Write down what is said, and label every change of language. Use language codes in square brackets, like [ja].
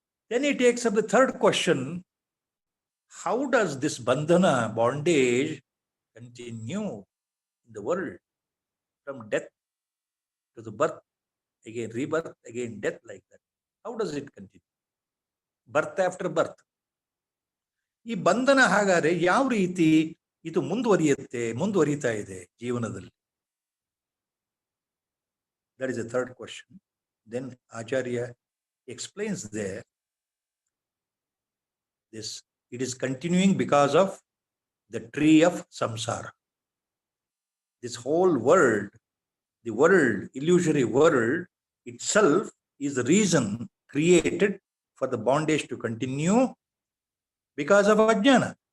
[en] Then he takes up the third question, how does this bandhana, bondage, continue in the world from death to the birth, again rebirth, again death, like that? How does it continue? Birth after birth. [kn] ಈ ಬಂಧನ ಹಾಗಾದ್ರೆ ಯಾವ ರೀತಿ ಇದು ಮುಂದುವರಿತಾ ಇದೆ ಜೀವನದಲ್ಲಿ? [en] That is the third question. Then Acharya explains there, it is continuing because of the tree of samsara. This whole world, the world, illusory world itself is the reason created for the bondage to continue because of ajnana.